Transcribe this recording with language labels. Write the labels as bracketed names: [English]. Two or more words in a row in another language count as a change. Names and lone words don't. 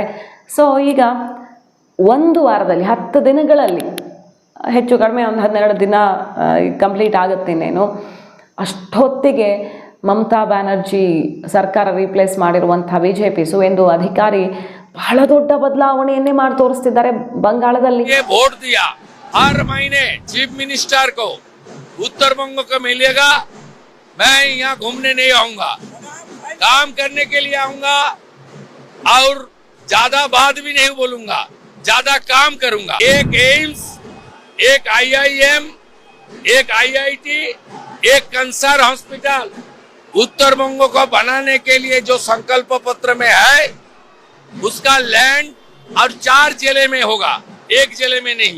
[Kannada] ಸೊ ಈಗ ಒಂದು ವಾರದಲ್ಲಿ 10 ದಿನಗಳಲ್ಲಿ ಹೆಚ್ಚು ಕಡಿಮೆ ಒಂದು 12 ದಿನ ಕಂಪ್ಲೀಟ್ ಆಗುತ್ತೇನೇನು, ಅಷ್ಟೊತ್ತಿಗೆ ಮಮತಾ ಬ್ಯಾನರ್ಜಿ ಸರ್ಕಾರ ರೀಪ್ಲೇಸ್ ಮಾಡಿರುವಂಥ BJP ಸುವೇಂದು ಅಧಿಕಾರಿ ಬಹಳ ದೊಡ್ಡ ಬದಲಾವಣೆಯನ್ನೇ ಮಾಡಿ ತೋರಿಸ್ತಿದ್ದಾರೆ ಬಂಗಾಳದಲ್ಲಿ. [Hindi] हर महीने [English] chief minister [Hindi] को उत्तर बंग को मिलेगा. मैं यहाँ घूमने नहीं आऊंगा, काम करने के लिए आऊंगा और ज्यादा बात भी नहीं बोलूंगा, ज्यादा काम करूंगा. एक एम्स, एक IIM, एक IIT, एक [English] cancer hospital [Hindi] उत्तर बंग को बनाने के लिए जो संकल्प पत्र में है उसका लैंड और 4 जिले में होगा, एक जिले में नहीं.